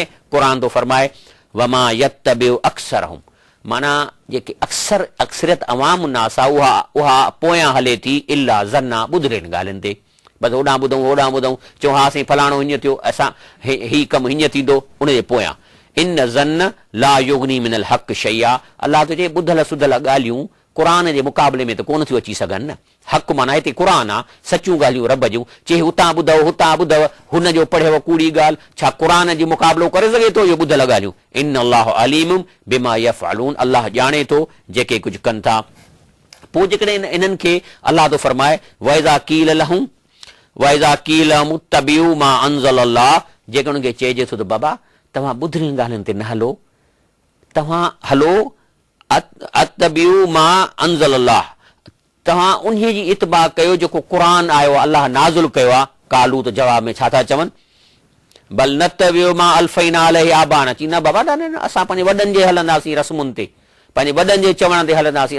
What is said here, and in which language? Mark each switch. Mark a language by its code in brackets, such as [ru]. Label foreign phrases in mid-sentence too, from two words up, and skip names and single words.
[sd] क़ुर थो फरमाए [ar] وما يتبع أكثرهم, [sd] माना जेके अक्सरियत अवाम नास आहे उहा पोयां हले थी [ar] إلا ظنا, [sd] ॿुधरेनि ॻाल्हियुनि ते, बसि होॾां ॿुधूं होॾां ॿुधूं, चऊं हा साईं फलाणो हीअं थियो, असां ही कमु हीअं थींदो, उनजे पोयां [ar] إن الظن لا يغني من الحق شيئا, [sd] अलाह तो चए ॿुधल सुधल ॻाल्हियूं क़ुर जे मुक़ाबले में त कोन थियूं अची सघनि न। हक़ माना हिते क़ुर आहे, सचियूं ॻाल्हियूं रब जूं, चए हुतां ॿुधव हुतां ॿुधव, हुन जो पढ़ियव कूड़ी ॻाल्हि, छा क़ुर जो मुक़ाबिलो करे सघे थो इहो ॿुधल ॻाल्हियूं? [ar] إن الله عليم بما يفعلون, [sd] अल्लाह ॼाणे थो जेके कुझु कनि था। पोइ जेकॾहिं इन्हनि खे अल्लाह थो फरमाए [ar] وإذا قيل لهم وإذا قيل اتبعوا ما أنزل الله, [sd] जेकॾहिं उनखे चइजे थो त बाबा तव्हां ॿुधरी ॻाल्हियुनि ते न हलो, तव्हां हलो [ar] اتبعوا ما أنزل الله, [sd] तव्हां उन जी इतबा कयो जेको क़ुर आयो आहे, अलाह नाज़िल कयो आहे। कालू त जवाब में छा था चवनि? [ar] بل نتبع ما ألفينا عليه آباءنا, [sd] चई न बाबा न असां पंहिंजे वॾनि जे हलंदासीं रस्मुनि ते, पंहिंजे वॾनि जे चवण ते हलंदासीं।